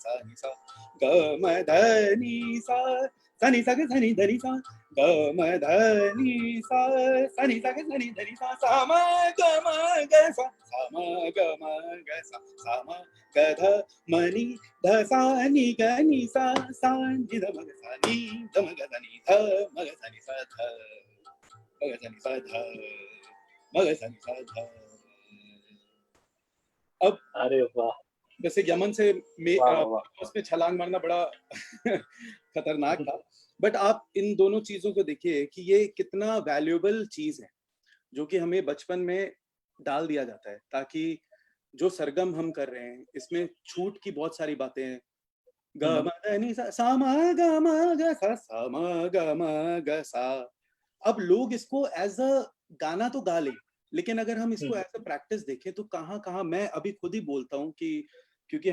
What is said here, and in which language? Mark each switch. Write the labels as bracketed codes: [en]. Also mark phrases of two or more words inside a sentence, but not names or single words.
[hi] सा नि सा ग म ध नि सा नि सा ग ध नि ध नि सा ग म ध नि सा नि सा ग ध नि ध नि सा म ग म ग सा म ग म ग सा म ग ध म नि ध सा नि ग नि सा नि ध म ग सा नि ध म ग सा नि ध म ग सा नि सा ध म ग सा नि सा ध म ग सा नि सा ध। अब अरे वाह, वैसे यमन से वाह, वाह, वाह। उसमें छलांग मारना बड़ा खतरनाक था, बट आप इन दोनों चीजों को देखिए कि ये कितना वैल्यूएबल चीज है जो कि हमें बचपन में डाल दिया जाता है, ताकि जो सरगम हम कर रहे हैं इसमें छूट की बहुत सारी बातें हैं। ग म ध नि सा म ग म ग सा म ग म ग सा। अब लोग इसको [en] as a [hi] गाना तो गा ले, लेकिन अगर हम इसको [en] as a [hi] प्रैक्टिस देखें तो कहाँ कहाँ, मैं अभी खुद ही बोलता हूँ कि